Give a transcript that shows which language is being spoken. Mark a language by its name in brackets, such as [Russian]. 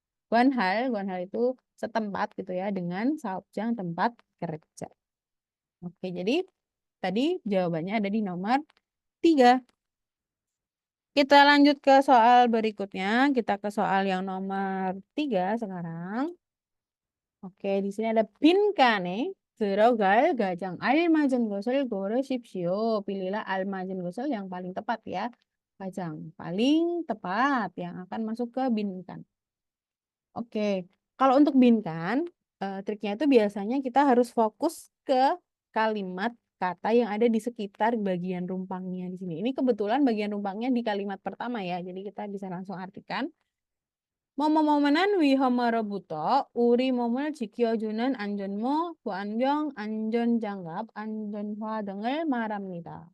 [Indonesian] Guanhal itu setempat gitu ya dengan saopjang tempat kerja. Oke, jadi tadi jawabannya ada di nomor 3. Kita lanjut ke soal berikutnya. Kita ke soal yang nomor 3 sekarang. Oke, di sini ada [Korean] 빈칸에 들어갈 가장 알맞은 것을 고르십시오. [Indonesian] Pilihlah almazin 것을 yang paling tepat ya. Gagang paling tepat yang akan masuk ke binkan. Oke, kalau untuk binkan, triknya itu biasanya kita harus fokus ke kalimat kata yang ada di sekitar bagian rumpangnya di sini. Ini kebetulan bagian rumpangnya di kalimat pertama ya, jadi kita bisa langsung artikan. [Korean] 뭐뭐뭐는 위험으로부터 우리 몸을 지켜주는 안전모, 보안병, 안전장갑, 안전화 등을 말합니다.